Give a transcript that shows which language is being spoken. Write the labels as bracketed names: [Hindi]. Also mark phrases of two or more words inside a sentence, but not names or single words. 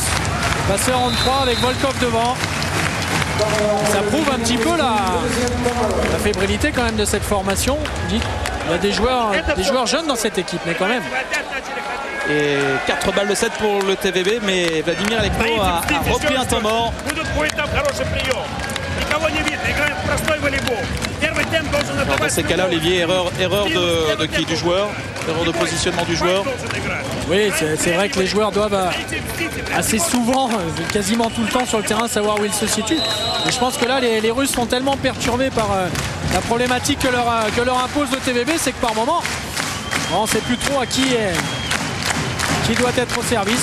[French] Passeur en 3 avec Volkov devant. Ça prouve un petit peu la fébrilité quand même de cette formation. Il y a des joueurs jeunes dans cette équipe, mais quand même. Et 4 balles de 7 pour le TVB, mais Vladimir Alekno a repris un temps mort. [Russian] Никого не видно, играем в простой волейбол. Первый темп должен отдавать. [French] Dans ces cas-là, Olivier, erreur de qui? Du joueur? Erreur de positionnement du joueur? Oui, c'est vrai que les joueurs doivent assez souvent, quasiment tout le temps sur le terrain, savoir où ils se situent. Et je pense que là, les Russes sont tellement perturbés par la problématique que leur impose le TVB, c'est que par moment, on ne sait plus trop à qui doit être au service.